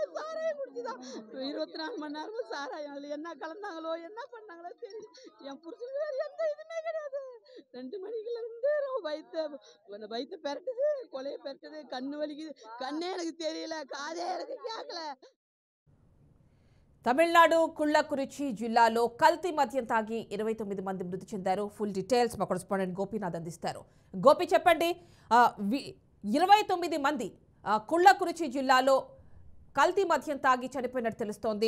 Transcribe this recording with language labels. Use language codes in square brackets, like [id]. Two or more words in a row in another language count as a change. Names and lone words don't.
[ta] சாராயம் குடிச்சுதான் 24 மணி நேரமும் சாராயம். அதில் என்ன கலந்தாங்களோ என்ன பண்ணாங்களோ தெரியல. என் புருஷனுக்கு வேறு எந்த இதுவுமே கிடையாது. 2 மணிக்குல இருந்து வயிற்று பெரட்டுது, கொலையை பெரட்டுது, கண்ணு வலிக்குது. கண்ணே எனக்கு தெரியல, காதே எனக்கு கேட்கல. [te] తమిళనాడు కళ్ళకురిచి జిల్లాలో కల్తీ మద్యం తాగి 29 మంది మృతి చెందారు. [en] full details [te] మా కరెస్పాండెంట్ గోపీనాథ్ అందిస్తారు. గోపి చెప్పండి, 29 మంది కళ్ళకురిచి జిల్లాలో కల్తీ మద్యం తాగి చనిపోయినట్టు తెలుస్తోంది.